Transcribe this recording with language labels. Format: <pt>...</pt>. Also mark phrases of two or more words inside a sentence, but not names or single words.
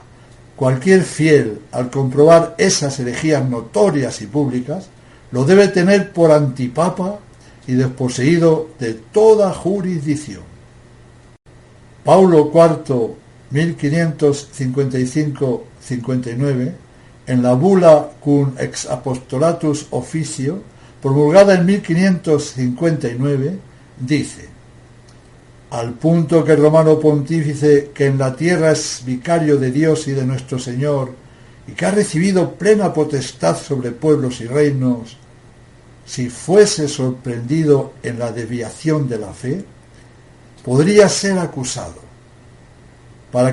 <es>Cualquier fiel, al comprobar esas herejías notorias y públicas, lo debe tener por antipapa y desposeído de toda jurisdicción. Paulo IV, 1555-59, en la bula Cum ex apostolatus officio, promulgada en 1559, dice: al punto que el romano pontífice, que en la tierra es vicario de Dios y de nuestro Señor, y que ha recibido plena potestad sobre pueblos y reinos, si fuese sorprendido en la desviación de la fe, podría ser acusado, para</es>